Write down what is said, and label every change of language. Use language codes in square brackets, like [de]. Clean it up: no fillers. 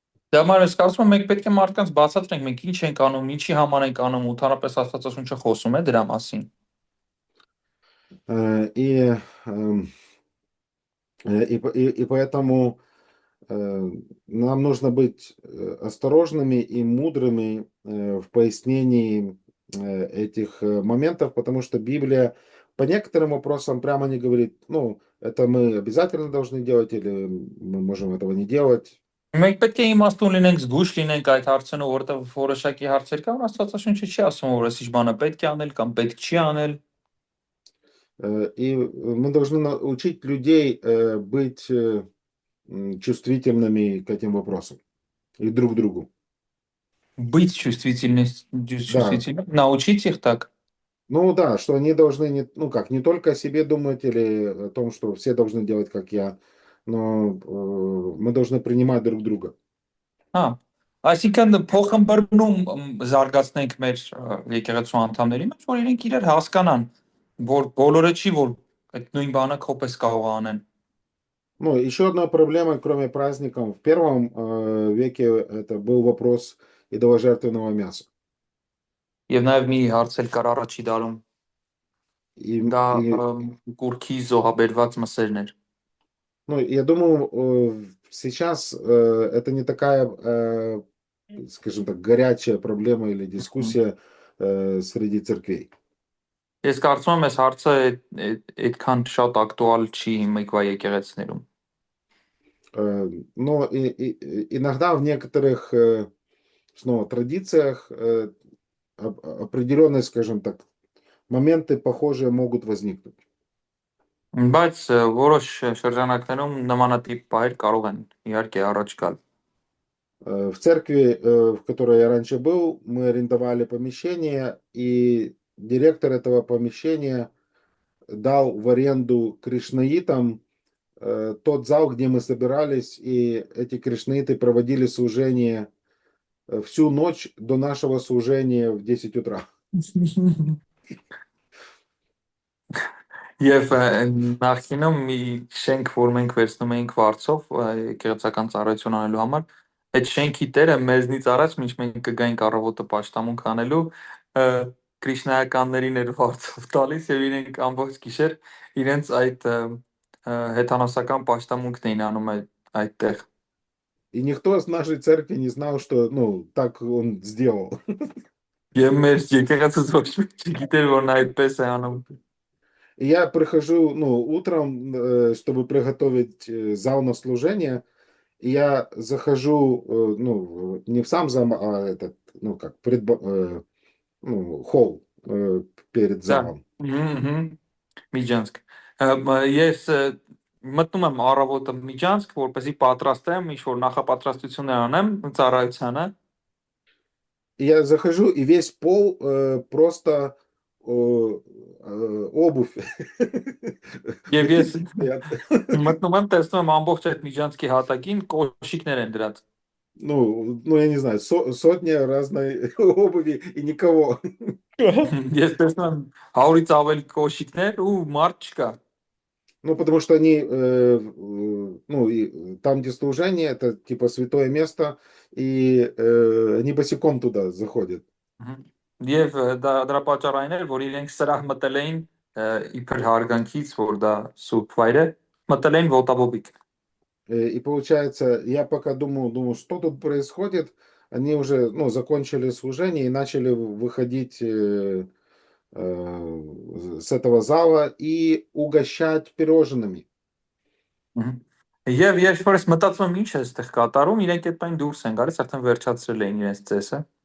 [hy] Դա համար ես կարծում եմ մենք պետք է մարդկանց բացատրենք մենք ինչ ենք անում, ինչի համար ենք անում, ու ընդհանրապես Աստվածաշունչը խոսում է դրա մասին։ [ru] И, и поэтому нам нужно быть осторожными и мудрыми в пояснении этих моментов, потому что Библия по некоторым вопросам прямо не говорит, ну, это мы обязательно должны делать или мы можем этого не делать. [hy] Մենք պետք է իմաստուն լինենք, զգույշ լինենք այդ հարցերով, որովհետև որոշակի հարցեր կան, Աստվածաշունչը չի ասում, որ այսիշ բանը պետք է անել կամ պետք չի անել։ [ru] И мы должны научить людей быть чувствительными к этим вопросам и друг к другу. Быть чувствительным, научить их так. Ну да, что они должны, ну как, не только о себе думать или о том, что все должны делать, как я, но мы должны принимать друг друга. [hy] Այսինքն փոխըմբռնում զարգացնենք մեր եկեղեցու անդամների մեջ, որ իրենք իրար հասկանան, որ բոլորը չի, որ այդ նույն բանը կողպես կարող անեն։ [ru] Ну, еще одна проблема, кроме праздников, в первом веке это был вопрос идоложертвенного мяса. [hy] Եվ նաև մի հարց էլ կար առաջի դարում։ Դա կուրքի զոհաբերված մսերն էր։ [ru] Ну, я думаю, сейчас это не такая, скажем так, горячая проблема или дискуссия среди церквей. [hy] Ես կարծում եմ, այս հարցը այդքան շատ ակտուալ չի մեկվա եկեղեցիներում։ [ru] Но иногда в некоторых снова традициях определенные, скажем так, моменты похожие могут возникнуть. [hy] Բայց որոշ շրջանակներում նմանատիպ բաներ կարող են իհարկե առաջ գալ։ [ru] В церкви, в которой я раньше был, мы арендовали помещение, и директор этого помещения дал в аренду кришнаитам тот зал, где мы собирались, и эти кришнаиты проводили служение всю ночь до нашего служения в 10 утра. [hy] Եվ նախինում մի շենք, որ մենք վերցնում էինք վարձով եկեղեցական ծառայություն անելու համար, այդ շենքի տերը մեզնից առաջ, մինչ մենք կգայինք առավոտը պաշտամունք անելու, Կրիշնայականներին էր վարձով տալիս եւ իրենք ամբողջ գիշեր իրենց այդ հեթանոսական պաշտամունքն էին անում այդտեղ։ [ru] И никто из нашей церкви не знал, что, ну, так он сделал. [hy] Եվ մեր եկեղեցուց ոչ մեկ չգիտեր, որ նա այդպես է անում։ [ru] И я прихожу, ну, утром, чтобы приготовить зал на служение, и я захожу, ну, не в сам зал, а этот, ну, как, ну, холл перед залом. [hy] Միջանցք։ Ես մտնում եմ առավոտը միջանցք, որպեսզի պատրաստեմ, ինչ-որ նախապատրաստություններ անեմ ծառայությանը։ [ru] Я захожу, и весь пол просто обувь. [hy] Եվ ես մտնում եմ, տեսնում եմ ամբողջ այդ միջանցքի հատակին կոշիկներ են դրած։ [ru] Ну, я не знаю, сотня разной обуви и никого. [hy] Ես տեսնում եմ 100-ից ավելի կոշիկներ ու մարդ չկա։ [ru] Ну, потому что они, ну, и там, где служение, это типа святое место, и они босиком туда заходят. [hy] Եվ դրա պատճառային էր, որ իրենք սրահ մտել էին իբր հարգանքից, որ դա սուրբ վայր է, մտել էին ոտաբոբիկ։ [ru] И получается, я пока думал, что тут происходит, они уже, ну, закончили служение и начали выходить с этого зала и угощать пирожными. [hy] Եվ երբ որ ես մտածում եմ ինչ է այստեղ катарում, իրենք այդտեղ դուրս են գալիս, արդեն վերջացրել էին իրենց ծեսը։